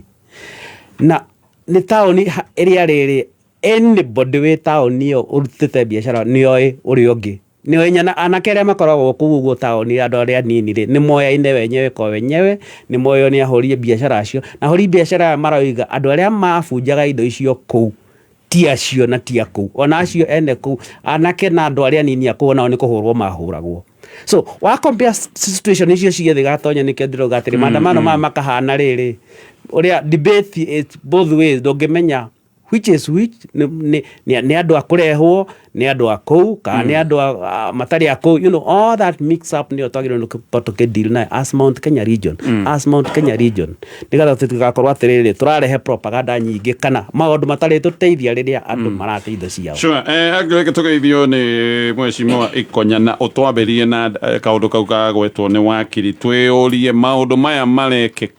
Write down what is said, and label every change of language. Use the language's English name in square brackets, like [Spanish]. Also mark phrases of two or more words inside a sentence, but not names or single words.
[Kikuyu] Na nĩ taũni ĩrĩa rĩrĩ anybody wĩ taũni ĩyo ũrutĩte biacara nĩoĩ ũrĩa ũngĩ, nĩoĩ anake arĩa makoragwo kũu ũguo taũni andũ arĩa nini rĩ, nĩ moyaine [Swahili] wenyewe kwa wenyewe, [Kikuyu] nĩ moywo nĩ ahũri biacara acio, na ahũri biacara maroiga andũ arĩa mabunjaga indo icio kũu ti acio na ti akũu, ona acio ene kũu anake na andũ arĩa nini akũu nao nĩ kũhũrwo mahũragwo. So wa compare situation icio ciothe Gatonyo nĩkĩo ndĩrauga atĩrĩ maandamano maya makahana rĩrĩ, ũrĩa [English] debate is both ways, [Kikuyu] ndũngĩmenya [English] which is which, [Kikuyu] nĩ andũ a kũrehwo, nĩ andũ a kũu kana nĩ andũ matarĩ a kũu, [English] you know, all that mix up [Kikuyu] nĩyo twagĩrĩirwo tũkĩdeal nayo [English] as Mount Kenya region, [Kikuyu] nĩgetha tũtigakorwo atĩrĩrĩ tũrarehe propaganda nyingĩ kana maũndũ matarĩ tũteithia rĩrĩa andũ marate indo ciao. Sure, angĩreke tũgeithio nĩ Mheshimiwa Ikonya na ũtwambĩrie na kaũndũ kau kagwetwo nĩ wakiri, twĩũrie maũndũ